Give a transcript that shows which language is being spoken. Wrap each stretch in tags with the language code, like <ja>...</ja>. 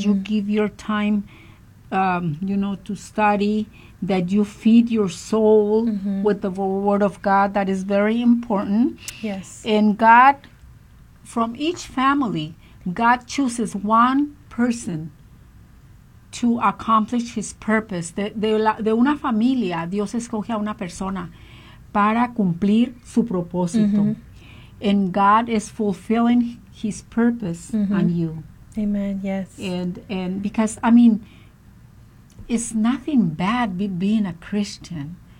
<en>you give your time to study, that you feed your soul mm-hmm. with the word of God. That is very important. Yes. And God, from each family, God chooses one person to accomplish his purpose.</en> <es>De una familia, Dios escoge a una persona para cumplir su propósito. Mm-hmm.</es> <en>And God is fulfilling his purpose mm-hmm. on you. Amen, yes. And because, I mean... It's nothing bad being a Christian.</en>